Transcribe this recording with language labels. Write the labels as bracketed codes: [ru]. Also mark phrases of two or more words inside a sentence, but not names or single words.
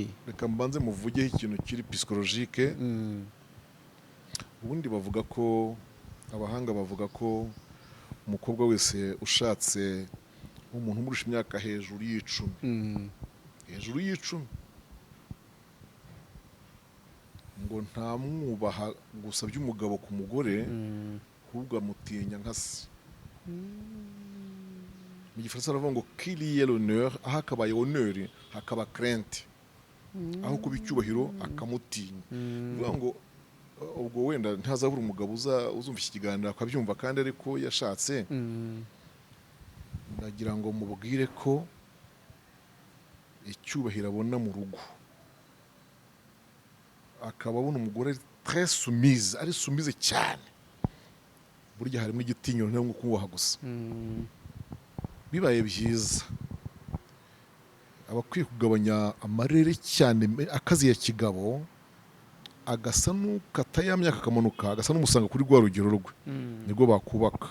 [rw] reka mbanze muvugeho ikintu kiri psychologique. Ubundi bavuga ko abahanga bavuga ko umukobwa wese ushatse umuntu umurusha imyaka hejuru y'icumi hejuru y'icumi ngo ntamwubaha gusa by'umugabo ku mugore ahubwo amutinya nka se. Mu gifaransa baravuga ngo [fr] qu'il y ait l'honneur, [rw] aho akabaye honneur hakaba crainte, aho kuba icyubahiro akamutinya. Bivuga ngo ubwo wenda ntazabura umugabo uzumva iki kiganiro akabyumva kandi ariko yashatse, ndagira ngo mubwire ko icyubahiro abona mu rugo akaba abona umugore [fr] très soumise, [rw] ari soumise cyane, burya harimo igitinyiro ntabwo kubaha gusa. Bibaye byiza abakwiye kugabanya amarere cyane akazi ya kigabo, agasa n'ukata ya myaka akamanuka, agasa n'umusanga kuri rwa rugero rwe, nibwo bakubaka.